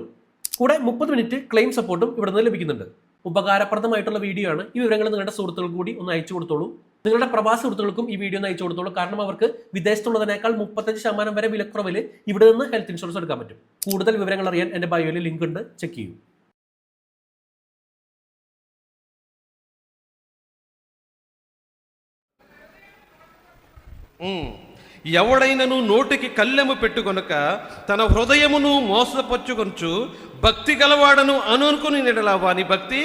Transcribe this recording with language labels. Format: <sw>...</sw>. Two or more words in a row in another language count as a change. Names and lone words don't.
<ml>കൂടെ 30 മിനിറ്റ് ക്ലെയിം സപ്പോർട്ടും ഇവിടെ നിന്ന് ലഭിക്കുന്നുണ്ട്. ഉപകാരപ്രദമായിട്ടുള്ള വീഡിയോ ആണ്. ഈ വിവരങ്ങൾ നിങ്ങളുടെ സുഹൃത്തുക്കൾക്ക് കൂടി ഒന്ന് അയച്ചു കൊടുത്തോളൂ. നിങ്ങളുടെ പ്രവാസി സുഹൃത്തുക്കൾക്കും ഈ വീഡിയോ ഒന്ന് അയച്ചു കൊടുത്തോളൂ. കാരണം അവർക്ക് വിദേശത്തുള്ളതിനേക്കാൾ 35% വരെ വിലക്കുറവിൽ ഇവിടെ നിന്ന് ഹെൽത്ത് ഇൻഷുറൻസ് എടുക്കാൻ പറ്റും. കൂടുതൽ വിവരങ്ങൾ അറിയാൻ എൻ്റെ ബയോയിൽ ലിങ്ക് ഉണ്ട്, ചെക്ക് ചെയ്യൂ.</ml> <te>ఎవడైనను నోటికి కళ్ళెము పెట్టుకొనక తన హృదయమును మోసపరుచుకొనుచు భక్తి గలవాడను అనుకుని నెడలా వాని భక్తి.</te>